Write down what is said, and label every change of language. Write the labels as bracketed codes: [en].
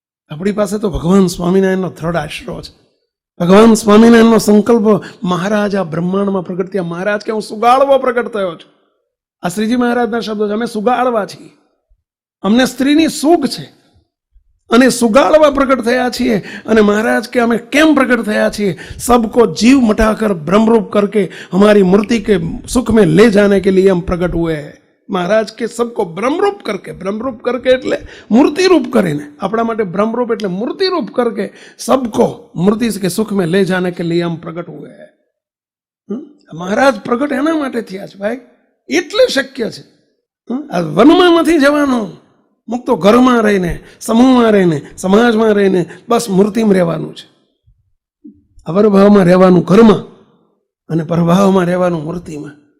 [gu] આપણી પાસે તો ભગવાન સ્વામિનારાયણનો દ્રઢ આશરો છે. ભગવાન સ્વામિનારાયણનો સંકલ્પ મહારાજ આ બ્રહ્માંડમાં પ્રગટ થયા. મહારાજ કે હું સુગાળવો પ્રગટ થયો છું. આ શ્રીજી મહારાજના શબ્દો છે, અમે સુગાળવા છીએ, અમને સ્ત્રીની સૂગ છે અને સુગાળવા પ્રગટ થયા છીએ. અને મહારાજ કે અમે કેમ પ્રગટ થયા છીએ, [hi] सबको जीव मटाकर ब्रह्मरूप करके हमारी मूर्ति के सुख में ले जाने के लिए हम प्रकट हुए हैं. [gu] મહારાજ કે [hi] सबको ब्रह्मरूप करके [gu] એટલે મૂર્તિરૂપ કરીને, આપણા માટે બ્રહ્મરૂપ એટલે મૂર્તિરૂપ [hi] करके सबको मूर्ति के सुख में ले जाने के लिए हम प्रकट हुए हैं. [gu] મહારાજ પ્રગટ એના માટે થયા છે ભાઈ, એટલે શક્ય છે. આ વનમાં નથી જવાનું, મુક્તો ઘરમાં રહીને, સમૂહમાં રહીને, સમાજમાં રહીને બસ મૂર્તિમાં રહેવાનું છે. અવરભાવમાં રહેવાનું ઘરમાં અને પરભાવમાં રહેવાનું મૂર્તિમાં.